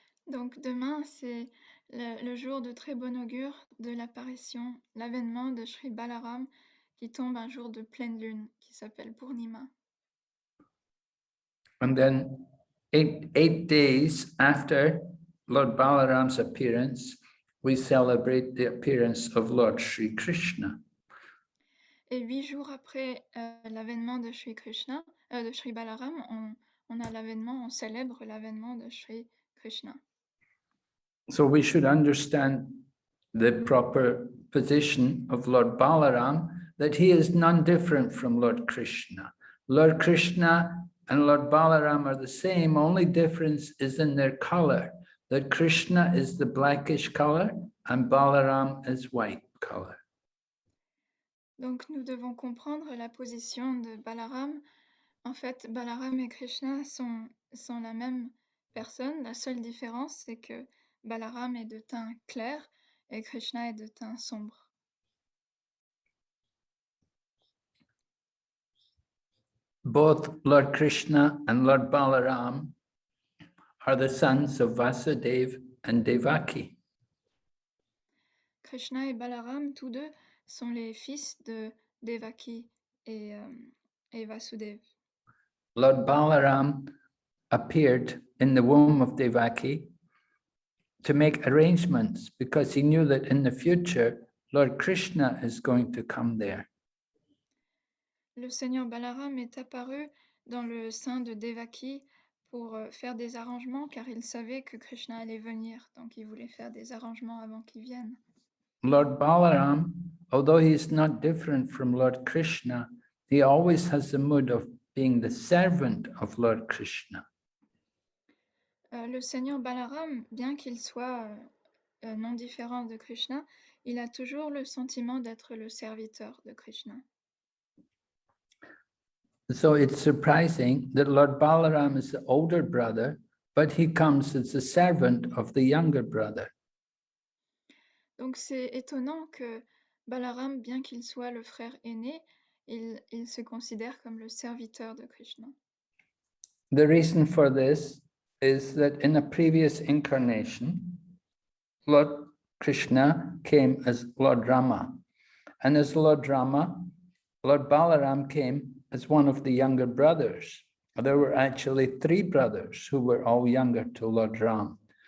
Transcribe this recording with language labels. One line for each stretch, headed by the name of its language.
French: Donc demain, c'est le jour de très bon augure de l'apparition, l'avènement de Sri Balaram qui tombe un jour de pleine lune qui s'appelle Purnima.
English: And then eight days after Lord Balaram's appearance, we celebrate the appearance of Lord Sri Krishna.
French: Et 8 jours après l'avènement de Sri Krishna, de Sri Balaram, on a l'avènement, on célèbre l'avènement de Sri Krishna.
English: So we should understand the proper position of Lord Balaram, that he is none different from Lord Krishna. Lord Krishna and Lord Balaram are the same, only difference is in their color. That Krishna is the blackish color and Balaram is white color.
French: Donc nous devons comprendre la position de Balaram. En fait, Balaram et Krishna sont la même personne. La seule différence, c'est que Balaram est de teint clair et Krishna est de teint sombre.
English: Both Lord Krishna and Lord Balaram are the sons of Vasudeva and Devaki.
French: Krishna et Balaram, tous deux, sont les fils de Devaki et Vasudeva.
English: Lord Balaram appeared in the womb of Devaki to make arrangements because he knew that in the future, Lord Krishna is going to come there.
French: Le Seigneur Balaram est apparu dans le sein de Devaki pour faire des arrangements car il savait que Krishna allait venir, donc il voulait faire des arrangements avant qu'il vienne.
English: Lord Balaram, although he is not different from Lord Krishna, he always has the mood of being the servant of Lord Krishna.
French: Le Seigneur Balaram, bien qu'il soit non différent de Krishna, il a toujours le sentiment d'être le serviteur de Krishna.
English: So it's surprising that Lord Balaram is the older brother, but he comes as the servant of the younger brother.
French: Donc c'est étonnant que Balaram, bien qu'il soit le frère aîné, il se considère comme le serviteur de Krishna.
English: The reason for this is that in a previous incarnation, Lord Krishna came as Lord Rama. And as Lord Rama, Lord Balaram came as one of the younger brothers. There were actually three brothers who were all younger to Lord Ram.